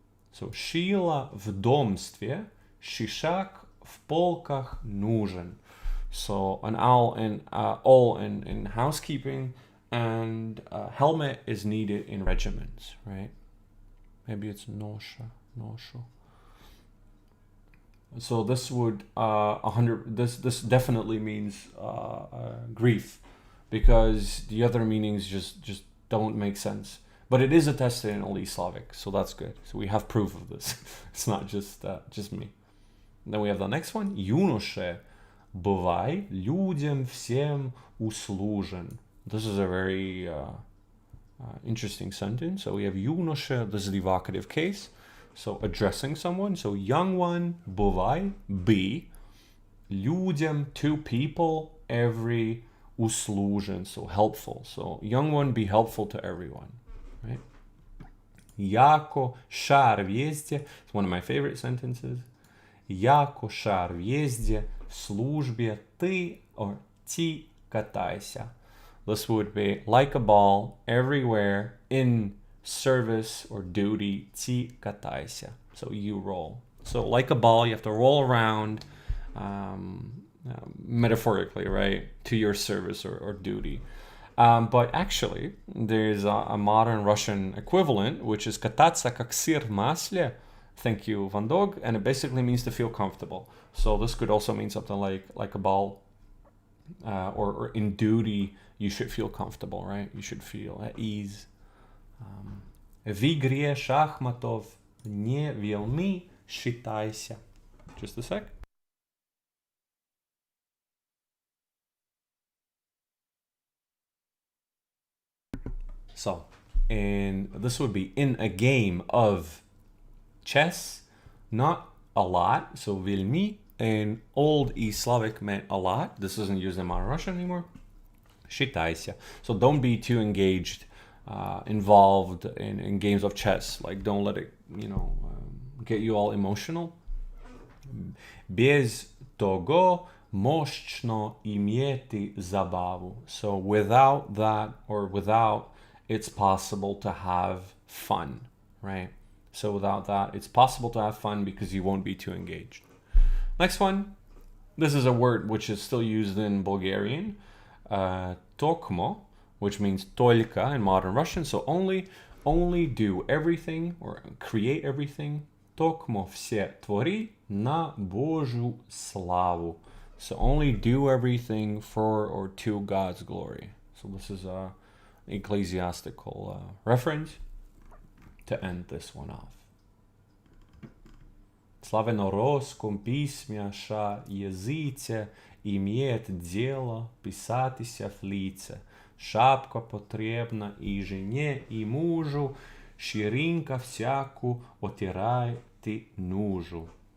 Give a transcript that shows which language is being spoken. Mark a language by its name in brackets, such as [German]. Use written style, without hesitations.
[Russian] So, шила в домстве, шишак в полках нужен. [English] So, an owl and all in housekeeping, and a helmet is needed in regiments, right? Maybe it's nosha. So this would 100. This definitely means grief, because the other meanings just don't make sense. But it is attested in Old East Slavic, so that's good. So we have proof of this. It's not just me. Then we have the next one. [Russian] Юноше, бывай людям всем услужен. [English] This is a very interesting sentence. So we have юноше, this is the vocative case. So addressing someone. So young one, бывай, be. Людям, to people, every, услужен, so helpful. So young one, be helpful to everyone. Right? [Russian] Яко шар везде. [English] It's one of my favorite sentences. [Russian] Яко шар везде, в службе ты or ти катайся. [English] This would be like a ball everywhere in service or duty. [Russian] Ти катайся. [English] So you roll. So like a ball, you have to roll around, metaphorically, right, to your service or duty. But actually, there's a modern Russian equivalent, which is [Russian] кататься как сыр в масле. [English] Thank you, Van Dog. And it basically means to feel comfortable. So this could also mean something like a ball, or in duty, you should feel comfortable, right? You should feel at ease. [Russian] В игре шахматов не велми считайся. [English] Just a sec. So, and this would be in a game of chess, not a lot. So velmi in Old East Slavic meant a lot. This isn't used in modern Russian anymore. [Russian] Считайся. [English] So don't be too engaged, involved in games of chess. Like, don't let it, get you all emotional. [Russian] Без того можно иметь забаву. [English] So without that, or without, it's possible to have fun, right? So without that, it's possible to have fun because you won't be too engaged. Next one. This is a word which is still used in Bulgarian. Tokmo, which means только in modern Russian. So only do everything or create everything. [Russian] Tokmo все твори на Божью славу. [English] So only do everything for or to God's glory. So this is a ecclesiastical reference to end this one off. [Russian] Славяноросском письме ша языце имеет дело писатися в лице. Шапка потребна и жене, и мужу, ширинка всяку отирай ты нужу.